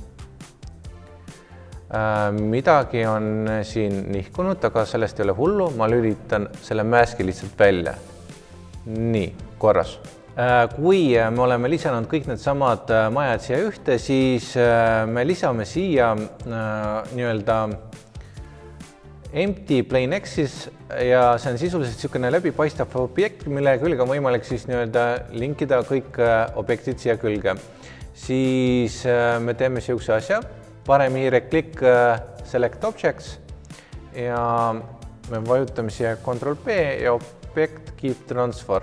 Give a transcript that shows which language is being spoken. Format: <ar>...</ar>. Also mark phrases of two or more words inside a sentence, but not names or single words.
<et>Midagi on siin nihkunud, aga sellest ei ole hullu, ma lülitan selle maski lihtsalt välja. Nii, korras. Kui me oleme lisanud kõik need samad majad siia ühte, siis me lisame siia</et> <en>empty plain axis</en> <et>ja see on sisuliselt niisugune läbipaistav objekt, mille külge on võimalik siis linkida kõik objektid siia külge. Siis me teeme niisuguse asja. Parem hiireklikk</et> <en>Select Objects</en> <et>ja me vajutame siia Ctrl+P ja</et> <en>Object Keep Transform.</en>